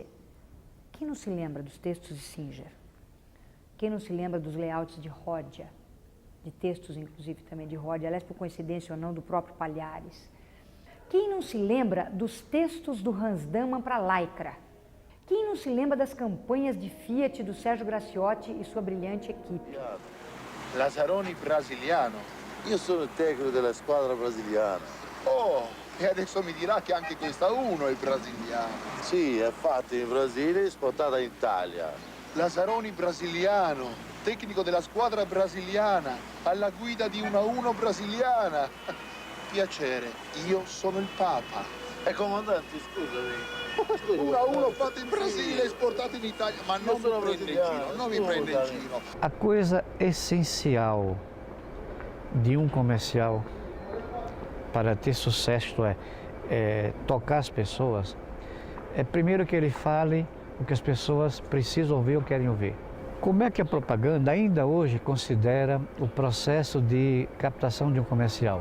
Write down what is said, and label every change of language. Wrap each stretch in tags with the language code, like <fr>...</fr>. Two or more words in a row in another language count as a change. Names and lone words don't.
<pt>Quem não se lembra dos textos de Singer? Quem não se lembra dos layouts de Ródia? De textos, inclusive, também de Ródia, aliás, por coincidência ou não, do próprio Palhares. Quem não se lembra dos textos do Hans Daman para Lycra? Quem não se lembra das campanhas de Fiat do Sérgio Graciotti e sua brilhante equipe?</pt> <it>Lazzaroni brasiliano. Io sono il tecnico della squadra brasiliana. Oh, e adesso mi dirà che anche questa uno è brasiliano. Sì, è fatta in Brasile e esportata in Italia. Lazzaroni brasiliano, tecnico della squadra brasiliana, alla guida di una 1 brasiliana. Piacere, io sono il Papa. Comandante, scusami. 1-1 fatto in Brasile, esportato in Italia, ma non mi prende in giro, non mi prende in giro.</it> <pt>A coisa essencial de comercial para ter sucesso é tocar as pessoas, é primeiro que ele fale o que as pessoas precisam ouvir ou querem ouvir. Como é que a propaganda ainda hoje considera o processo de captação de comercial?</pt>